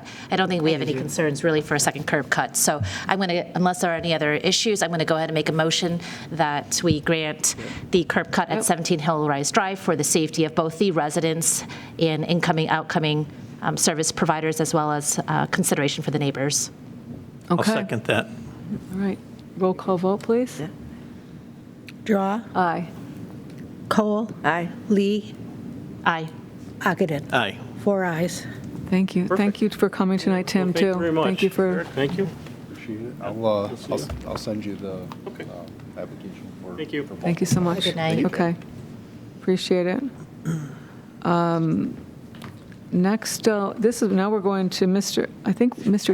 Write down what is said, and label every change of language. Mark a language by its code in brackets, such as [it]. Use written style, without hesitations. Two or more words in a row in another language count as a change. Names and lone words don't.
[en] I don't think we have any concerns really for a second curb cut, so I'm going to, unless there are any other issues, I'm going to go ahead and make a motion that we grant the curb cut at 17 Hillrise Drive for the safety of both the residents and incoming, outcoming service providers, as well as consideration for the neighbors. I'll Okay. second that. All right. Roll call vote, please. Yeah. Drawe. Aye. Kohl. Aye. Lee. Aye. Ockenden. Aye. 4 ayes. Thank you. Thank you for coming tonight, Tim, Well, too. thank you very much. Thank you for, Eric, thank you. I'll send you the Okay. application for. Thank you. thank you so much. Good night. Okay. Appreciate it. Next, now we're going to Mr.